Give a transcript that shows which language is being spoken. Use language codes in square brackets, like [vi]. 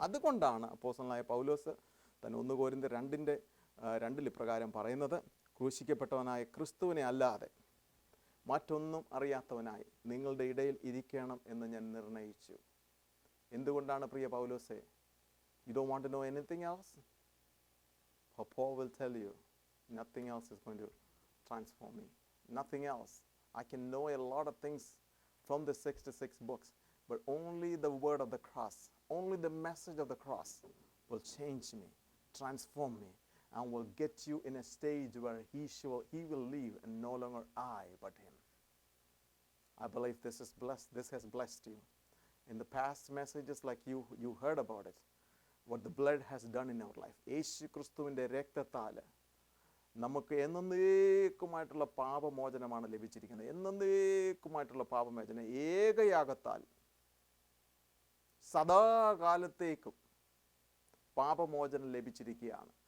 [ml] അതുകൊണ്ടാണ് അപ്പോസ്തലനായ പൗലോസ് തന്നെ 1 കൊരിന്ത്യർ 2 ഇപ്രകാരം പറയുന്നത്, ക്രൂശിക്കപ്പെട്ടവനായ ക്രിസ്തുവിനെ അല്ലാതെ മറ്റൊന്നും അറിയാത്തവനായി നിങ്ങളുടെ ഇടയിൽ ഇരിക്കണം എന്ന് ഞാൻ നിർണയിച്ചു. എന്തുകൊണ്ടാണ് പ്രിയ പൗലോസേ? [en] You don't want to know anything else? Paul will tell you, nothing else is going to transform me. Nothing else. I can know a lot of things from the 66 books, but only the word of the cross, only the message of the cross will change me, transform me, and will get you in a stage where he will leave and no longer I, but him. I believe this has blessed you. In the past messages, like you heard about it, what the blood has done in our life. [ml] യേശു ക്രിസ്തുവിൻ്റെ രക്തത്താൽ നമുക്ക് എന്നേക്കുമായിട്ടുള്ള പാപമോചനമാണ് ലഭിച്ചിരിക്കുന്നത്. എന്നേക്കുമായിട്ടുള്ള പാപമോചനം ഏകയാഗത്താൽ സദാകാലത്തേക്കും പാപമോചനം ലഭിച്ചിരിക്കുകയാണ്.